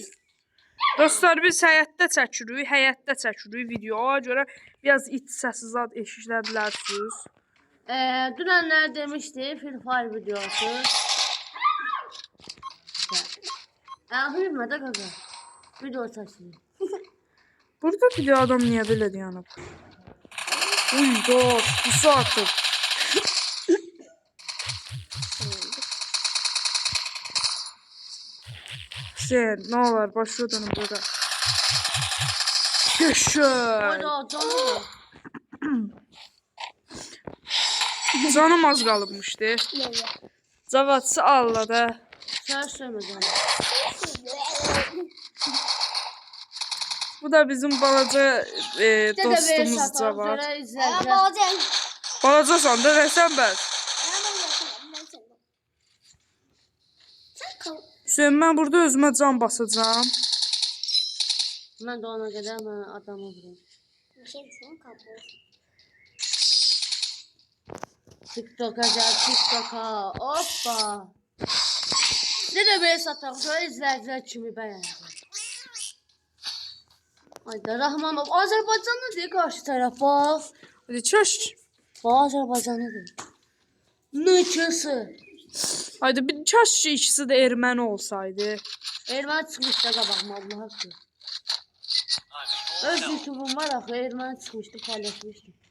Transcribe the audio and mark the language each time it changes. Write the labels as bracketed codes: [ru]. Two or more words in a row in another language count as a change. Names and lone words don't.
[az] Dostlar biz həyətdə çəkirik videoya görə biraz it səsi zad eşidə bilərsiniz. Dünənlər demişdi Free Fire videosu. Bilmə də qaqa. Video çəkirik. [tr] Burada bir de adam niye böyle dayanıb? [az] Uy dost, bu saatdir. [tr] Sen ne olur başlıyor dönüm burada. [az] Yaşa. Oyda canım. Canım az qalıbmışdı. Cavatsı Allah da. Sən söymə canım. Bu da bizim balaca dostumuz Cavat. Balacasan da versən bəs. [tr] Hüseyin ben burada özüme can basacağım. [az] Mən də ona qədər mən adamı vururum. [tr] TikTok'a gel, TikTok'a. Hoppa. Ne de böyle sataq, şöyle izləyicilər kimi bəyənəcək. [az] Ayda Rahmanov, Azərbaycanlı deyil qarşı tərəf, bax. [tr] Hadi çöş. [az] Bax, Azərbaycanlı deyil. Nökəsi. [tr] Haydi bir çöş ikisi de erməni olsaydı. [az] Erməni çıxmışdı qabağıma, Allah haqqı. Öz YouTube'um var axı, erməni çıxmışdı, paylaşmışdım.